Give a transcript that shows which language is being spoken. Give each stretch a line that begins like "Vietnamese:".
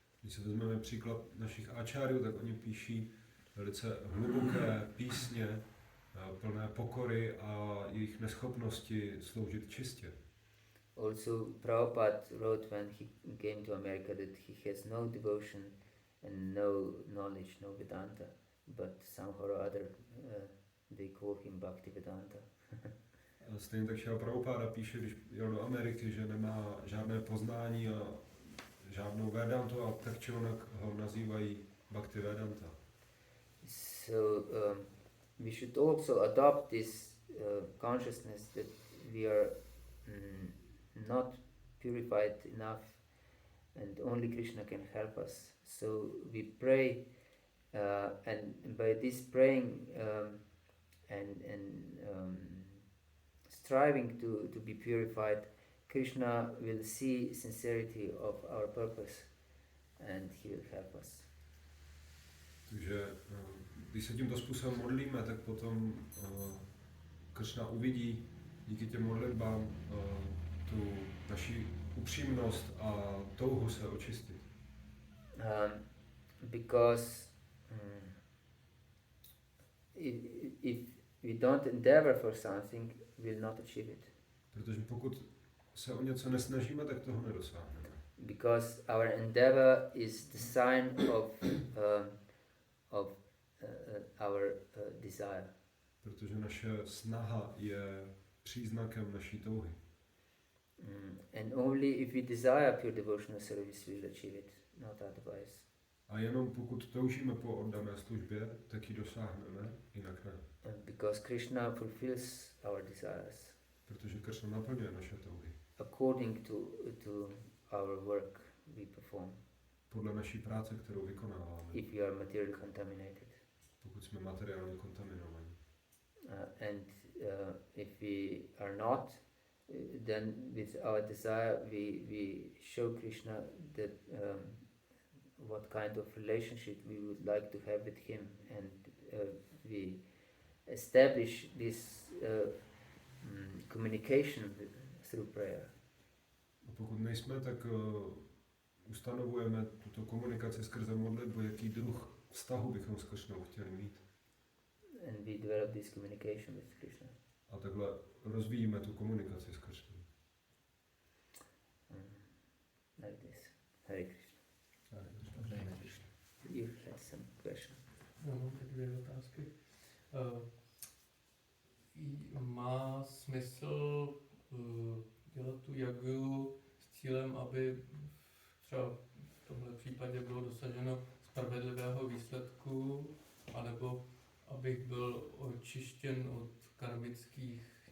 Czech: Když se vezmeme příklad našich acharyů, tak oni píší velice hluboké písně, plné pokory a jejich neschopnosti sloužit čistě.
English: Also, Prabhupada wrote when he came to America that he has no devotion and no knowledge, no Vedanta, but somehow or other they call him Bhakti-Vedanta.
Czech: Stejně tak Šrila Prabhupada píše, když jel do Ameriky, že nemá žádné poznání a žádnou Vedantu, a tak či onak ho nazývají Bhakti-Vedanta.
English: So we should also adopt this consciousness that we are not purified enough and only Krishna can help us. So we pray and by this praying and striving to be purified, Krishna will see sincerity of our purpose and he will help us.
Czech: Takže když se tímto způsobem modlíme, tak potom Krishna uvidí díky těm modlitbám tu naši upřímnost a touhu se očistit.
English: Because if we don't endeavor for something, we'll not achieve it.
Czech: Protože pokud se o něco nesnažíme, tak toho nedosáhneme.
English: Because our endeavor is the sign of our desire.
Czech: Protože naše snaha je příznakem naší touhy.
English: And only if we desire pure devotional service, we'll achieve it, not otherwise.
Czech: A jenom pokud toužíme po oddané službě, tak ji dosáhneme, jinak ne.
English: Because Krishna fulfills our desires.
Czech: Protože Krishna naplňuje naše touhy.
English: According to our work we perform.
Czech: Podle naší práce, kterou vykonáváme.
English: If we are materially contaminated.
Czech: Pokud jsme materiálně kontaminovaní.
English: And if we are not, then with our desire we show Krishna that what kind of relationship we would like to have with him, and we establish this communication through prayer.
Czech: A pokud nejsme, tak ustanovujeme tuto komunikaci skrze modlitbu, jaký druh vztahu bychom s Krishnou chtěli mít.
English: And we develop this communication with Krishna.
Czech: A takhle rozvíjíme tu komunikaci s Krishnou.
English: Like this. Hare Krishna. You had some question.
Czech: Já mám teď dvě otázky. Má smysl dělat tu jagu s cílem, aby třeba v tomhle případě bylo dosaženo spravedlivého výsledku, anebo abych byl očištěn od karmických